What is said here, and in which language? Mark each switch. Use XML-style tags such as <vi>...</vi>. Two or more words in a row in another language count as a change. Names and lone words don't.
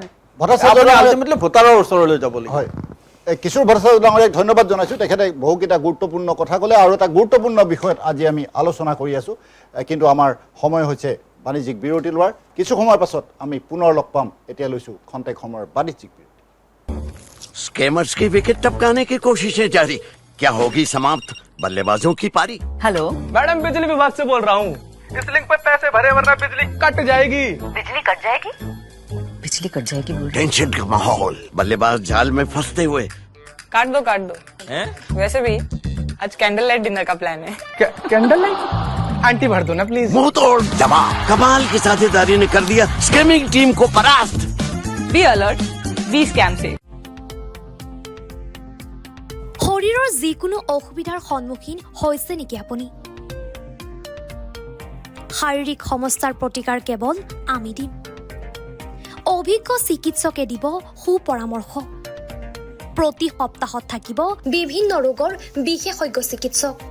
<as>আল্টিমেটলি ভোটাৰৰ ওচৰলৈ যাব লাগিব। হয়, কিশোৰ ভট্টাচাৰ্য ডাঙৰীয়াক ধন্যবাদ জনাইছোঁ। তেখেতে বহুকেইটা গুৰুত্বপূৰ্ণ কথা ক'লে আৰু এটা গুৰুত্বপূৰ্ণ বিষয়ত আজি আমি আলোচনা কৰি আছোঁ, কিন্তু আমাৰ সময় হৈছে বাণিজ্যিক বিৰতি লোৱাৰ। কিছু সময়ৰ পাছত আমি পুনৰ লগ পাম। এতিয়া লৈছোঁ খন্তেক সময়ৰ বাণিজ্যিক বিৰতি।</as> <hi>स्कैमर्स की विकेट टपकाने की कोशिशें जारी, क्या होगी समाप्त बल्लेबाजों की पारी? हेलो मैडम, बिजली विभाग से बोल रहा हूँ। इस लिंक पे पैसे भरे वरना बिजली कट जाएगी। बिजली कट जाएगी? बिजली कट जाएगी बोल रहे? टेंशन का माहौल, बल्लेबाज जाल में फंसते हुए। काट दो वैसे भी आज</hi> <en>candle light dinner</en> <hi>का प्लान है।</hi> <en>candle light</en> <hi>आंटी भर दो ना प्लीज। मुंह तोड़ जवाब, कमाल की साझेदारी ने कर दिया स्कैमिंग टीम को परास्त।</hi> <en>be alert, be scam से।</en> <as>শৰীৰৰ যিকোনো অসুবিধাৰ সন্মুখীন হৈছে নেকি আপুনি? শাৰীৰিক সমস্যাৰ প্ৰতিকাৰ কেৱল আমি দিম। অভিজ্ঞ চিকিৎসকে দিব সুপৰামৰ্শ। প্ৰতি সপ্তাহত থাকিব বিভিন্ন ৰোগৰ বিশেষজ্ঞ চিকিৎসক।</as>